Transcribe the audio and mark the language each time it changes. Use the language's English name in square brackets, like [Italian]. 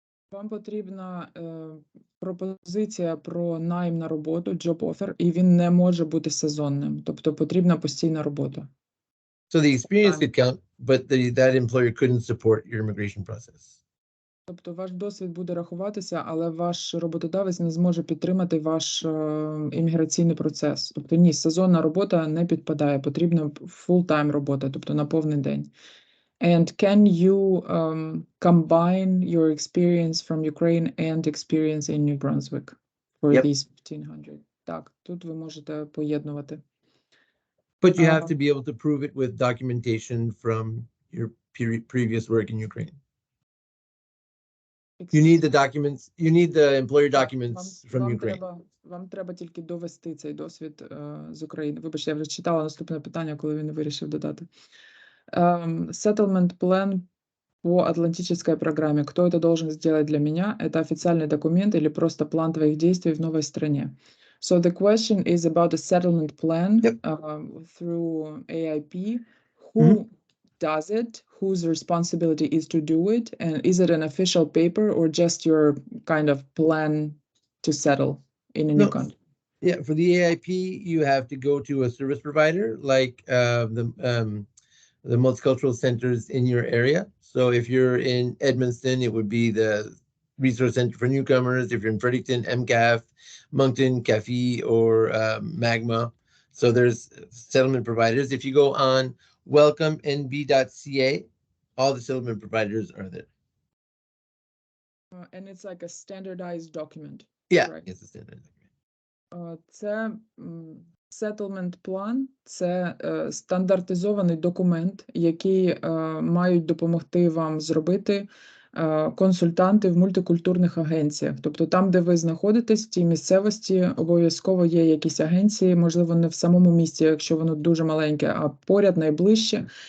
[Ukrainian] Вам потрібна пропозиція про найм на роботу, job offer, і він не може бути сезонним, тобто потрібна постійна робота. [English] So the experience Time. could count, but that employer couldn't support your immigration process. [Ukrainian] Тобто ваш досвід буде рахуватися, але ваш роботодавець не зможе підтримати ваш імміграційний процес. Тобто ні, сезонна робота не підпадає, потрібна full-time робота, тобто на повний день. [English] And can you combine your experience from Ukraine and experience in New Brunswick for Yep. these 1500? [Ukrainian] Так, тут ви можете поєднувати. [English] But you have to be able to prove it with documentation from your previous work in Ukraine. You need the documents, you need the employer documents from Ukraine. [Ukrainian] Вам треба тільки довести цей досвід з України. Вибачте, я вже читала наступне питання, коли він вирішив додати. [Russian] Settlement plan по Атлантической программе. Кто это должен сделать для меня? Это официальный документ или просто план твоих действий в новой стране? [English] So the question is about a settlement plan through AIP. Who does it? Whose responsibility is to do it? And is it an official paper or just your kind of plan to settle in a new country? Yeah, for the AIP, you have to go to a service provider like the multicultural centers in your area. So if you're in Edmundston, it would be the Resource Center for Newcomers. If you're in Fredericton, MCAF, Moncton, CAFE, or Magma. So there's settlement providers. If you go on welcomenb.ca, all the settlement providers are there. And it's like a standardized document. Yeah, right? It's a standardized document. [Ukrainian] Це settlement plan – це стандартизований документ, який мають допомогти вам зробити консультанти в мультикультурних агенціях. Тобто там, де ви знаходитесь, в тій місцевості, обов'язково є якісь агенції, можливо, не в самому місті, якщо воно дуже маленьке, а поряд, найближче.